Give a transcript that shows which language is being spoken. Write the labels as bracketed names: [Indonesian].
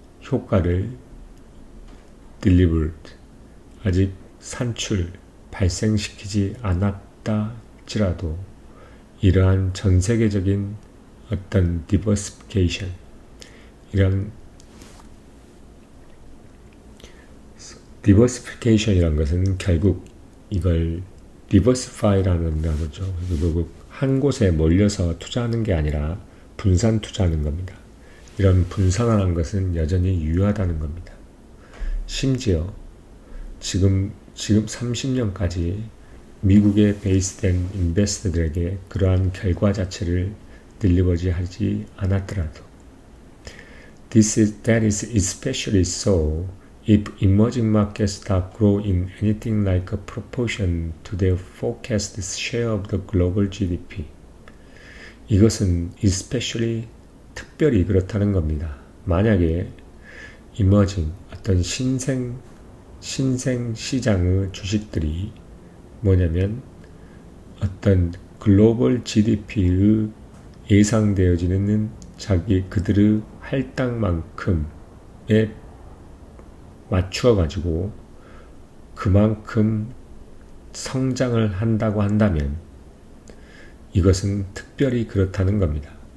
[Korean] 효과를 delivered, 아직 발생시키지 않았다 할지라도 이러한 전 세계적인 어떤 diversification, 이런 diversification이란 것은 결국 이걸 diversify라는 단어죠. 결국 한 곳에 몰려서 투자하는 게 아니라 분산 투자하는 겁니다. 이런 분산화라는 것은 여전히 유효하다는 겁니다. 심지어 지금 30년까지 미국에 베이스된 인베스터들에게 그러한 결과 자체를 딜리버지 하지 않았더라도 [English] that is especially so if emerging markets start grow in anything like a proportion to their forecast share of the global GDP. [Korean] 이것은 especially 특별히 그렇다는 겁니다. 만약에 emerging 어떤 신생 시장의 주식들이 뭐냐면 어떤 글로벌 GDP의 예상되어지는 그들의 할당만큼에 맞추어 가지고 그만큼 성장을 한다고 한다면 이것은 특별히 그렇다는 겁니다.